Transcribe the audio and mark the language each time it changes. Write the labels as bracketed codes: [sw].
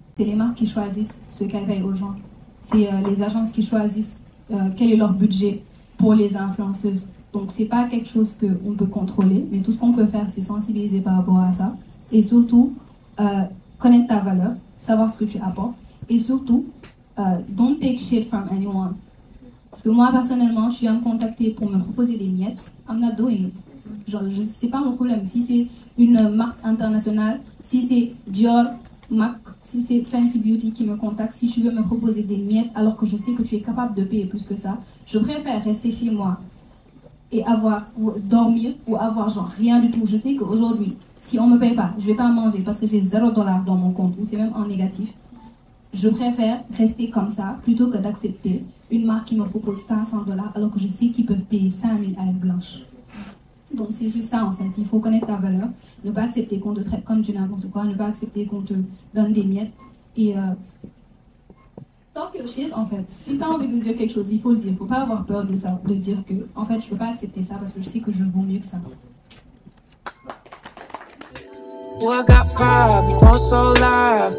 [fr] C'est les marques qui choisissent ce qu'elles payent aux gens. C'est les agences qui choisissent quel est leur budget pour les influenceuses. Donc, ce n'est pas quelque chose qu'on peut contrôler, mais tout ce qu'on peut faire, c'est sensibiliser par rapport à ça. Et surtout, connaître ta valeur, savoir ce que tu apportes. Et surtout, [en] don't take shit from anyone. [fr] Parce que moi, personnellement, je viens me contacter pour me proposer des miettes. [en] I'm not doing it. [fr] Genre, c'est pas mon problème. Si c'est une marque internationale, si c'est Dior, MAC, si c'est Fancy Beauty qui me contacte, si tu veux me proposer des miettes alors que je sais que tu es capable de payer plus que ça, je préfère rester chez moi et dormir ou avoir genre rien du tout. Je sais qu'aujourd'hui, si on me paye pas, je vais pas manger parce que j'ai $0 dans mon compte ou c'est même en négatif. Je préfère rester comme ça plutôt que d'accepter une marque qui me propose $500 alors que je sais qu'ils peuvent payer 5 000 à être blanche. Donc c'est juste ça en fait, il faut connaître ta valeur, ne pas accepter qu'on te traite comme du n'importe quoi, ne pas accepter qu'on te donne des miettes et [en] talk your shit [fr] en fait. Si tu as envie de dire quelque chose, il faut le dire, il ne faut pas avoir peur de ça, de dire que en fait je ne peux pas accepter ça parce que je sais que je vaux mieux que ça. [en] Well, I got 5, we want so live.